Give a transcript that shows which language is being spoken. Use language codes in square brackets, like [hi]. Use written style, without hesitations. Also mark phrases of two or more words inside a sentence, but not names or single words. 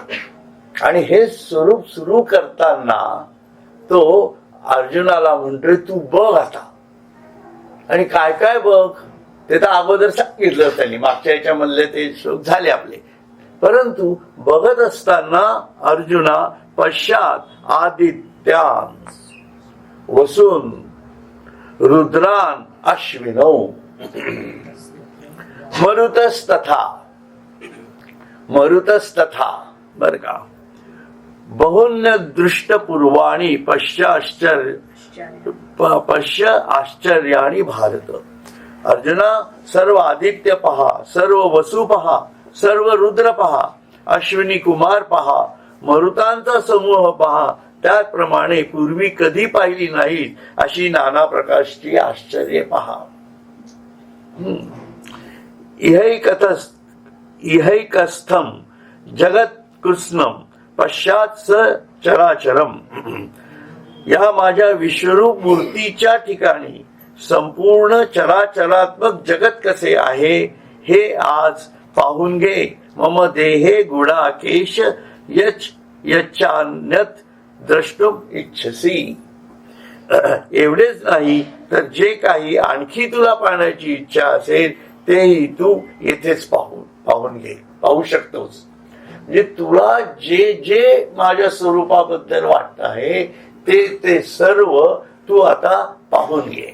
[mr] आणि हे स्वरूप सुरू करताना तो अर्जुनाला म्हणतोय तू बघ आता. आणि काय काय बघ ते तर अगोदर सांगितलं त्यांनी, मागच्या याच्यामधले ते श्लोक झाले आपले. परंतु बघत असताना अर्जुना [sa] पश्चात आदित्यान वसून रुद्रान अश्विनौ मरुतस्तथा [mr] बर का [sa] बहुन्य दृष्टपूर्वाणी पश्य आश्चर्याणी भारत. [mr] अर्जुना सर्व आदित्य पहा, सर्व वसु पहा, सर्व रुद्र पहा, अश्विनी कुमार पहा, मरुतांचा समूह पहा, त्याप्रमाणे पूर्वी कधी पाहिली नाही अशी नाना प्रकारची आश्चर्य पहा. [sa] इहैकस्थम जगत कृष्णम पश्चात स चराचरम. [mr] या माझ्या विश्वरूप मूर्तीच्या ठिकाणी संपूर्ण चराचरात्मक जगत कसे आहे हे आज पाहून घे. [sa] मम देहे गुडाकेश यच्चान्यत द्रष्टुम इच्छसी. [mr] एवढेच नाही तर जे काही आणखी तुला पाहण्याची इच्छा असेल तेही तू येथेच पाहून घे, पाहू शकतोस. म्हणजे तुला जे जे माझ्या स्वरूपाबद्दल वाटत आहे ते सर्व तू आता पाहून घे.